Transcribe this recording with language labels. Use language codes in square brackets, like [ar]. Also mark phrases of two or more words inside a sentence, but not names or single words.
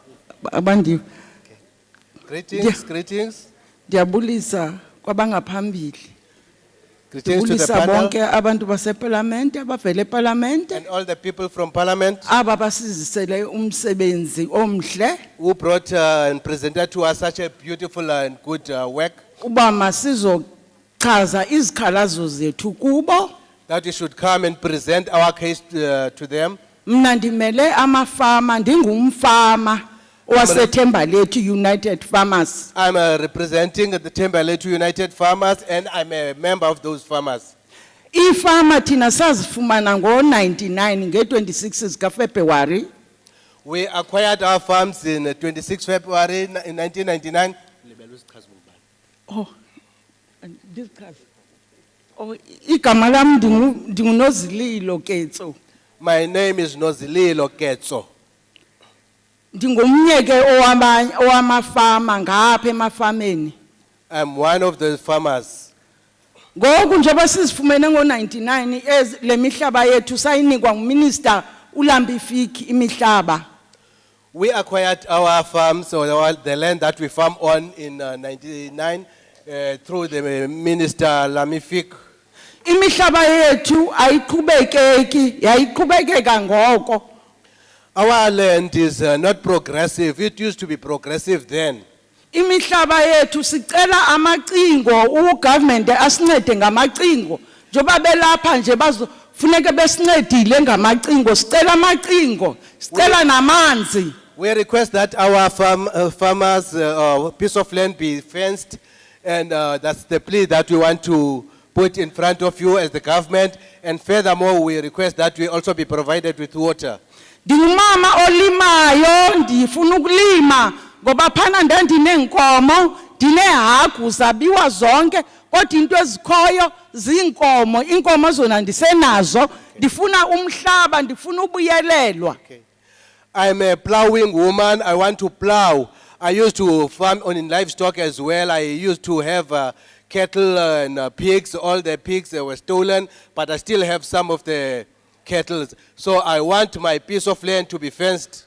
[en] Greetings. [xh] Ndiyabulisa kwabangaphambili. [en] Greetings to the [xh] Ndiyabulisa [en] panel [xh] bonke abantu baseParlamente abavela eParlamente. [en] and all the people from Parliament [xh] Aba basizisele umsebenzi omhle. [en] who brought and presented to us such a beautiful and good work. [xh] Uba masizochaza izikhalazo zethu kubo. [en] That we should come and present our case to them. [xh] Mna ndimele amafama ndingumfama waseThembalethu United Farmers. [en] I'm representing the Thembalethu United Farmers and I'm a member of those farmers. [xh] Ifama thina sazifumana ngo-99 nge-26 zikaFebruwari. [en] We acquired our farms in 26 February in 1999. Oh, discuss. [xh] Oh, igama lam ndingunozililo Ketso. [en] My name is Nozililo Ketso. [xh] Ndingomnye ke owamafama ngapha emafameni. [en] I'm one of the farmers. [xh] Ngoku njengoba sizifumene ngo-99 le mihlaba yethu sayinikwa nguMinister uLambifiki imihlaba. [en] We acquired our farms, or the land that we farm on in 99 through the Minister Lamifik. [xh] Imihlaba yethu ayiqhubekeki yayiqhubekeka ngoko. [en] Our land is not progressive. It used to be progressive then. [xh] Imihlaba yethu sicela amacingo ugovernment asincede ngamacingo njoba belapha nje bazofuneka besincedile ngamacingo sicela amacingo sicela namanzi. [en] We request that our farmers piece of land be fenced, and that's the plea that we want to put in front of you as the government. And furthermore, we request that we also be provided with water. [xh] Ndingumama olimayo ndifuna ukulima ngoba phana ndandineenkomo ndinehagu zabiwa zonke kodwa into ezikhoyo ziinkomo inkomo zona ndisenazo ndifuna umhlaba ndifuna ubuyelelwa. [en] I'm a plowing woman. I want to plow. I used to farm on livestock as well. I used to have cattle and pigs. All the pigs were stolen, but I still have some of the cattle. So I want my piece of land to be fenced.